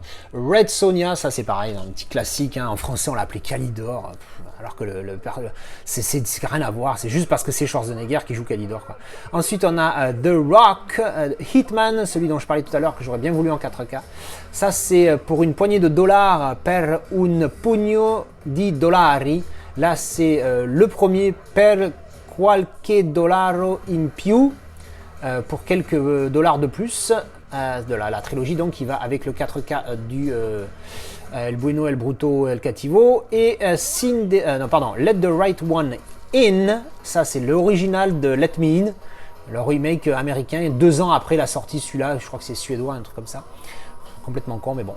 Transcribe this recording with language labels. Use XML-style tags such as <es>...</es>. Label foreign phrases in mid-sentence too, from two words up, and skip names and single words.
<fr>Red Sonja, ça c'est pareil, un petit classique. Hein. En français, on l'appelait Calidor. Alors que c'est rien à voir, c'est juste parce que c'est Schwarzenegger qui joue Calidor. Quoi. Ensuite, on a The Rock, Hitman, celui dont je parlais tout à l'heure, que j'aurais bien voulu en 4K. Ça, c'est pour une poignée de dollars, per un pugno di dollari. Là, c'est le premier per qualche dollaro in più, pour quelques dollars de plus, de la trilogie donc qui va avec le 4K du El Bueno, El Bruto, El Cattivo, et Let the Right One In, ça c'est l'original de Let Me In, le remake américain, 2 ans après la sortie celui-là, je crois que c'est suédois, un truc comme ça, complètement con mais bon.</fr>